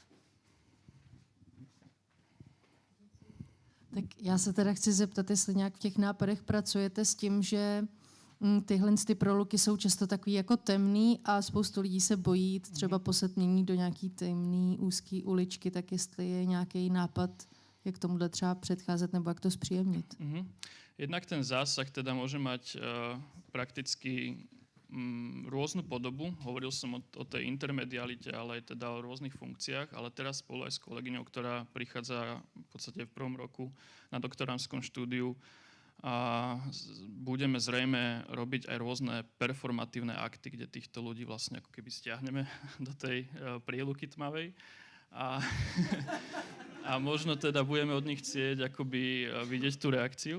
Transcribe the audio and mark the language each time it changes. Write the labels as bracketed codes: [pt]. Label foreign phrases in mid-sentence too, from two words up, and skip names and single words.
[cs] Tak já se teda chci zeptat, jestli nějak v těch nápadech pracujete s tím, že tyhle ty proluky jsou často takový jako temný a spoustu lidí se bojí třeba po setmění do nějaký temný úzký uličky, tak jestli je nějaký nápad, jak tomuhle třeba předcházet nebo jak to zpříjemnit. [sk] Jednak ten zásah teda môže mať prakticky rôznu podobu. Hovoril som o tej intermedialite, ale aj teda o rôznych funkciách, ale teraz spolu aj s kolegyňou, ktorá prichádza v podstate v prvom roku na doktorandskom štúdiu, a budeme zrejme robiť aj rôzne performatívne akty, kde týchto ľudí vlastne ako keby stiahneme do tej príluky tmavej a možno teda budeme od nich chcieť akoby vidieť tú reakciu.